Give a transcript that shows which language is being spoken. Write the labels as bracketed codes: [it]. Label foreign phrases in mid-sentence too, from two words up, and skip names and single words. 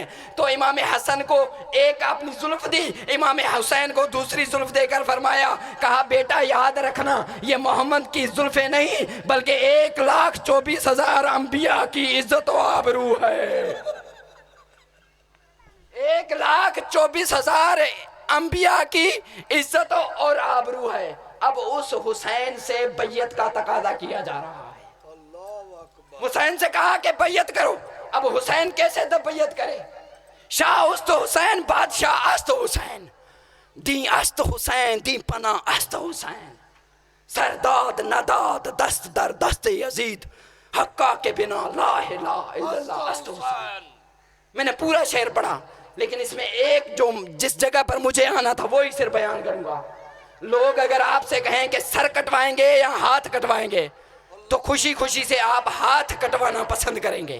[ur] تو امام حسن کو ایک اپنی زلف دی، امام حسین کو دوسری زلف دے کر فرمایا، کہا بیٹا یاد رکھنا یہ محمد کی زلفیں نہیں بلکہ 1,24,000 انبیاء کی عزت و آبرو ہے، 1,24,000 انبیاء کی عزت اور آبرو ہے۔ اب اس حسین سے بیعت کا تقاضا کیا جا رہا ہے۔ حسین سے کہا کہ بیعت کرو۔ اب حسین کیسے بیعت کرے؟ [fa] شاہ است حسین، بادشاہ است حسین، دین است حسین، دین پناہ است حسین، سرداد نداد دست در دست یزید، حقا کے بنا [ar] لا الہ الا اللہ [fa] است حسین۔ [ur] میں نے پورا شعر پڑھا لیکن اس میں ایک جو جس جگہ پر مجھے آنا تھا وہی صرف بیان کروں گا۔ لوگ اگر آپ سے کہیں کہ سر کٹوائیں گے یا ہاتھ کٹوائیں گے تو خوشی خوشی سے آپ ہاتھ کٹوانا پسند کریں گے۔